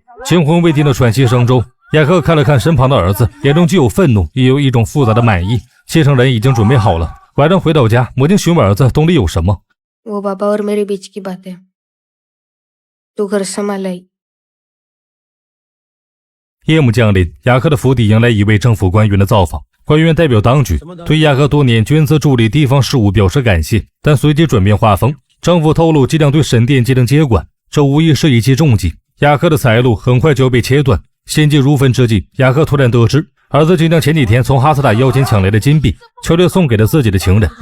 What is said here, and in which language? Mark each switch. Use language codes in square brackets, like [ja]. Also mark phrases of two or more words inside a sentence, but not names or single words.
[zh] 惊魂未定的喘息声中，雅各看了看身旁的儿子，眼中既有愤怒，也有一种复杂的满意。七成人已经准备好了。晚上回到家，母亲询问儿子洞里有什么。 [hi] वो पापा और मेरे बीच की बात है तू घर संभाल। [zh] 夜幕降临，雅克的府邸迎来一位政府官员的造访。官员代表当局对雅克多年捐资助力地方事务表示感谢，但随即转变画风。政府透露即将对神殿进行接管，这无疑是一记重击。雅克的财路很快就要被切断。心急如焚之际，雅克突然得知儿子竟将前几天从哈斯塔腰间抢来的金币悄悄送给了自己的情人。